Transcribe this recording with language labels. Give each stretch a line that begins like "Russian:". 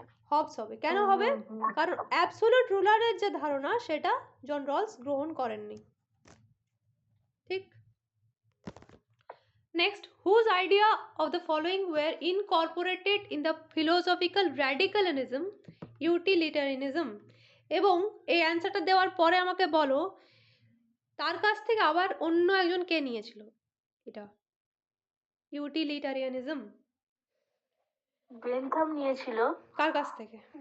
Bangla: Hobbes হবে। কেন হবে? কারণ অ্যাবসোলুট রুলারের যে ধারণা সেটা জন রলস গ্রহণ করেননি। ঠিক।
English: Next, whose idea of the following were incorporated in the philosophical radicalism utilitarianism?
Bangla: এবং এই অ্যান্সারটা দেওয়ার পরে আমাকে বলো তার কাছ থেকে আবার অন্য একজন কে নিয়েছিল এটা ইউটিলিটারিয়ানিজম? বেনথাম নিয়েছিল। কার কাছ থেকে?